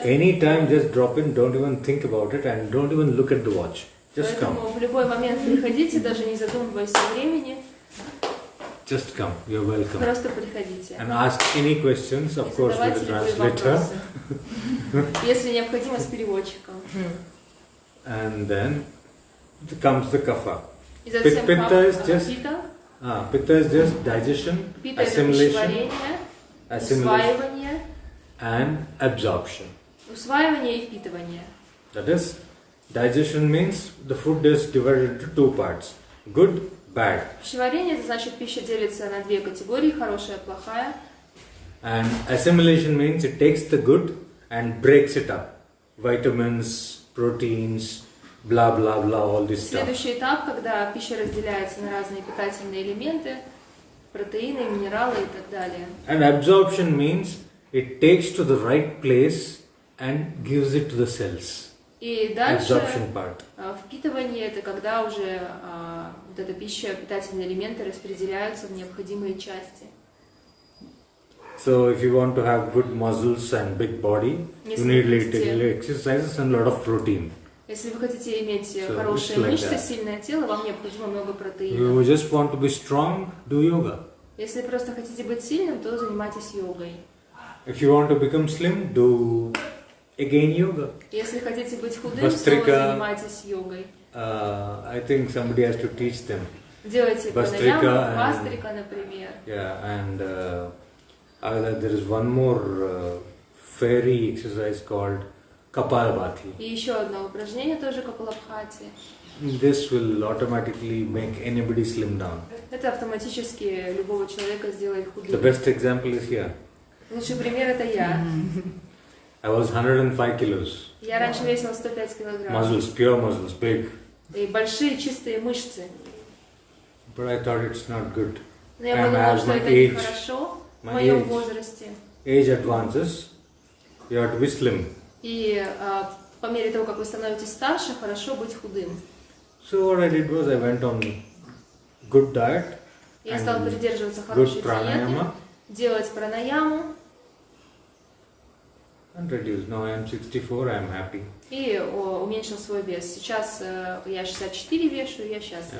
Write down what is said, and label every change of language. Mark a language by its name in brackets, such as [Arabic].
[English] Anytime just drop in, don't even think about it, and don't even look at the watch. Just [Russian] Поэтому [English] come. [Russian] в любой момент приходите, даже не задумываясь о времени. [English] Just come. You're welcome. [Russian] Просто приходите. [English] And ask any questions, of course, with the translator. [Russian] Если необходимо, с переводчиком. [English] And then comes the kapha. [Russian] И затем [English] Pitta is just [Russian] пита. [English] Pitta is just digestion, [Russian] Пита это [English] assimilation, [Russian] пищеварение, усваивание, [English] and absorption. [Russian] усваивание и впитывание. [English] That is, digestion means the food is divided into two parts: good, bad. [Russian] Пищеварение это значит пища делится на две категории: хорошая, плохая. [English] And assimilation means it takes the good and breaks it up. Vitamins, proteins, blah blah blah, all this stuff. [Russian] Следующий этап, когда пища разделяется на разные питательные элементы, протеины, минералы и так далее. [English] And absorption means it takes to the right place and gives it to the cells. [Russian] И дальше [English] Absorption part. [Russian] Впитывание это когда уже вот эта пища, питательные элементы распределяются в необходимые части. [English] So if you want to have good muscles and big body, you need little exercises and a lot of protein. [Russian] Если вы хотите иметь хорошие мышцы, сильное тело, вам необходимо много протеина. [English] You just want to be strong, do yoga. [Russian] Если просто хотите быть сильным, то занимайтесь йогой. [English] If you want to become slim, do again yoga. [Russian] Если хотите быть худым, снова занимайтесь йогой. [English] I think somebody has to teach them. [Russian] Делайте пранаяму, вастрика, например. [English] Yeah, and there is one more fairy exercise called Kapalabhati. [Russian] И еще одно упражнение тоже Капалабхати. [English] This will automatically make anybody slim down. [Russian] Это автоматически любого человека сделает худым. [English] The best example is here. [Russian] Лучший пример это я. [English] I was 105 kilos. [Russian] Я раньше весила 105 килограмм. [English] Muscles, pure muscles, big. [Russian] И большие чистые мышцы. [English] But I thought it's not good. [Russian] Но я подумала, что это нехорошо в моем возрасте. [English] Age advances, you have to be slim. [Russian] И по мере того, как вы становитесь старше, хорошо быть худым. [English] So what I did was I went on good diet. [Russian] Я стала придерживаться хорошей диеты, делать пранаяму. [English] And reduce. Now I am 64, I am happy. [Russian] И уменьшил свой вес. Сейчас я 64 вешу, и я счастлив.